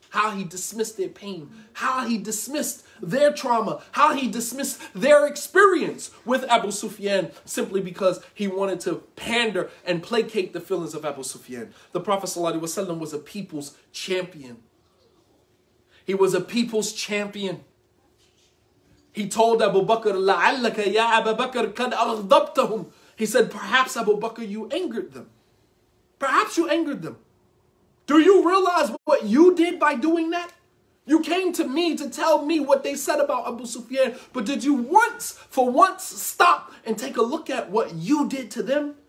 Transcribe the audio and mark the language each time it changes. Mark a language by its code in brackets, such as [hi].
[en] how he dismissed their pain, how he dismissed their trauma, how he dismissed their experience with Abu Sufyan simply because he wanted to pander and placate the feelings of Abu Sufyan. The Prophet ﷺ was a people's champion. He was a people's champion. He told Abu Bakr, [ar] لَعَلَّكَ يَا أَبَا بَكْرَ قَدْ أَغْضَبْتَهُم. [en] He said, perhaps Abu Bakr, you angered them. Perhaps you angered them. Do you realize what you did by doing that? You came to me to tell me what they said about Abu Sufyan, but did you for once stop and take a look at what you did to them?